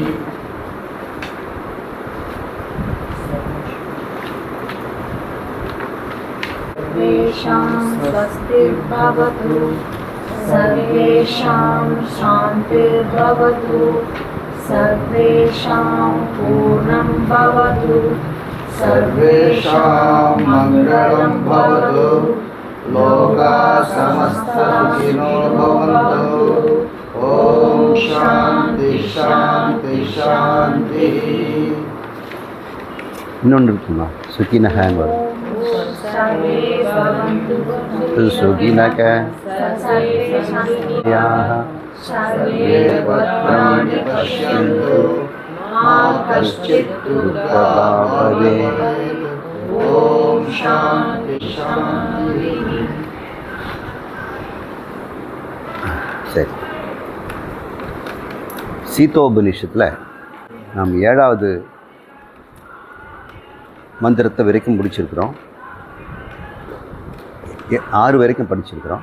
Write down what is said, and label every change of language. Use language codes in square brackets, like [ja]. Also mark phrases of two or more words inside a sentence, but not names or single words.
[sa] सर्वेषां स्वस्तिर्भवतु सर्वेषां शान्तिर्भवतु सर्वेषां पूर्णं भवतु सर्वेषां मङ्गलं भवतु लोकाः समस्ताः सुखिनो भवन्तु। ॐ शान्ति शान्ति शान्तिः। [ta] இன்னொன்று இருக்குமா சுகினஹான்னு வரும். [sa] सुखिनः सर्वे भद्राणि पश्यन्तु मा कश्चित् दुःखभाग् भवेत्। ॐ शान्ति शान्तिः। [ta] சரி, சீதோபனிஷத்தில் நாம் 7வது மந்திரத்தை வரைக்கும் முடிச்சிருக்கிறோம். 6 வரைக்கும் படிச்சிருக்கிறோம்.